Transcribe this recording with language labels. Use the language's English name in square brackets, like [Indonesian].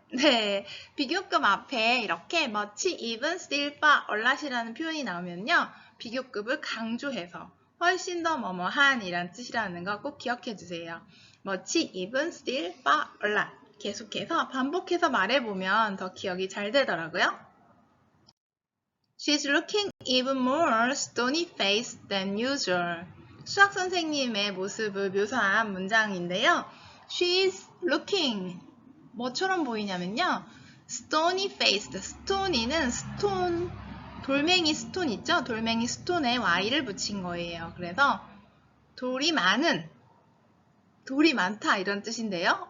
[Korean] 네, 비교급 앞에 이렇게 much, even, still, far, a lot이라는 표현이 나오면요. 비교급을 강조해서 훨씬 더 뭐뭐한 이란 뜻이라는 거 꼭 기억해 주세요. [English] much, even, still, far, a lot. [Korean] 계속해서 반복해서 말해보면 더 기억이 잘 되더라고요. [English] She's looking even more stony-faced than usual. [Korean] 수학 선생님의 모습을 묘사한 문장인데요. [English] She's looking [Korean] 뭐처럼 보이냐면요. [English] stony-faced. [Korean] stony는 스톤, 돌멩이 스톤 있죠? 돌멩이 스톤에 y를 붙인 거예요. 그래서 돌이 많다 이런 뜻인데요.